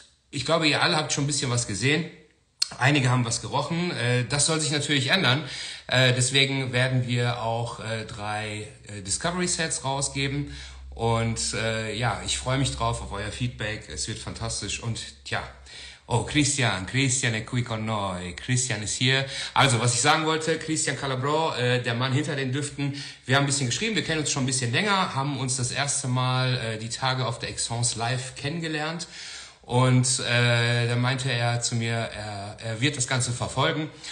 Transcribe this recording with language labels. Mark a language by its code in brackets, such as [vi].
[de] Ich glaube, ihr alle habt schon ein bisschen was gesehen. Einige haben was gerochen. Das soll sich natürlich ändern. Deswegen werden wir auch 3 Discovery Sets rausgeben. Und ja, ich freue mich drauf auf euer Feedback. Es wird fantastisch. Und tja, oh, [it] Cristian è qui con noi. [de] Cristian ist hier. Also, was ich sagen wollte, Cristian Calabrò, der Mann hinter den Düften. Wir haben ein bisschen geschrieben, wir kennen uns schon ein bisschen länger, haben uns das erste Mal die Tage auf der Extrait live kennengelernt. Und dann meinte er zu mir, er wird das Ganze verfolgen.